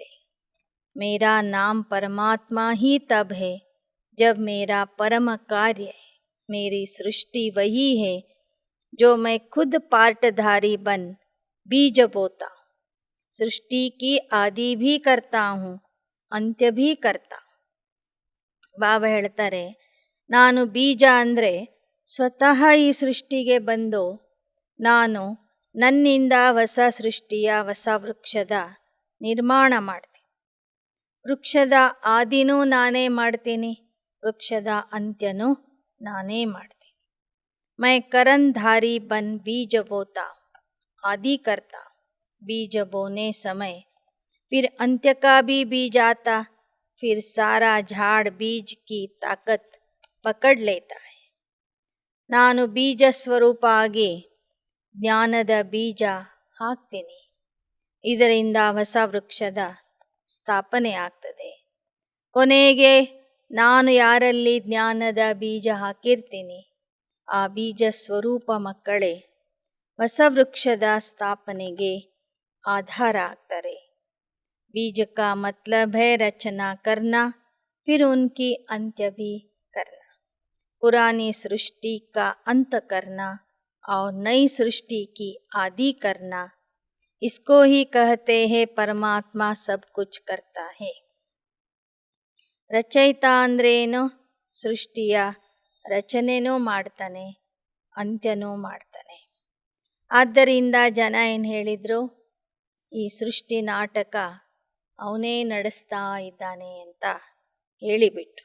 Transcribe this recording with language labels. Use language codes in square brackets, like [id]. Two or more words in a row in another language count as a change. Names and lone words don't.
[hi] मेरा नाम परमात्मा ही तब है जब मेरा परम कार्य है। मेरी सृष्टि वही है जो मैं खुद पार्टधारी बन बीज बोता हूँ। सृष्टि की आदि भी करता हूँ, अंत्य भी करता हूँ। [kn] ಬಾಬಾ ಹೇಳ್ತಾರೆ ನಾನು ಬೀಜ ಅಂದರೆ ಸ್ವತಃ ಈ ಸೃಷ್ಟಿಗೆ ಬಂದು ನಾನು ನನ್ನಿಂದ ಹೊಸ ಸೃಷ್ಟಿಯ ಹೊಸ ವೃಕ್ಷದ ನಿರ್ಮಾಣ ಮಾಡ್ತೀನಿ। ವೃಕ್ಷದ ಆದಿನೂ ನಾನೇ ಮಾಡ್ತೀನಿ, ವೃಕ್ಷದ ಅಂತ್ಯನೂ ನಾನೇ ಮಾಡ್ತೀನಿ। [hi] मैं करनधारी बन बीज बोता हूँ, आदि करता हूँ। बीज बोने समय फिर अंत्य का भी बीज आता, फिर सारा झाड़ बीज की ताकत पकड़ लेता है। [kn] ನಾನು ಬೀಜ ಸ್ವರೂಪ ಆಗಿ ಜ್ಞಾನದ ಬೀಜ ಹಾಕ್ತೀನಿ, ಇದರಿಂದ ಹೊಸ ವೃಕ್ಷದ ಸ್ಥಾಪನೆ ಆಗ್ತದೆ। ಕೊನೆಗೆ ನಾನು ಯಾರಲ್ಲಿ ಜ್ಞಾನದ ಬೀಜ ಹಾಕಿರ್ತೀನಿ ಆ ಬೀಜ ಸ್ವರೂಪ ಮಕ್ಕಳೇ ಹೊಸ ವೃಕ್ಷದ ಸ್ಥಾಪನೆಗೆ ಆಧಾರ ಆಗ್ತಾರೆ। [hi] बीज का मतलब है रचना करना, फिर उनकी अंत्य भी करना। पुरानी सृष्टि का अंत करना और नई सृष्टि की आदि करना, इसको ही कहते हैं परमात्मा सब कुछ करता है। [kn] ರಚಯಿತ ಅಂದ್ರೇನು? ಸೃಷ್ಟಿಯ ರಚನೆನೂ ಮಾಡ್ತಾನೆ, ಅಂತ್ಯನೂ ಮಾಡ್ತಾನೆ। ಆದ್ದರಿಂದ ಜನ ಏನು ಹೇಳಿದರು, ಈ ಸೃಷ್ಟಿ ನಾಟಕ ಅವನೇ ನಡೆಸ್ತಾ ಇದ್ದಾನೆ ಅಂತ ಹೇಳಿಬಿಟ್ರು।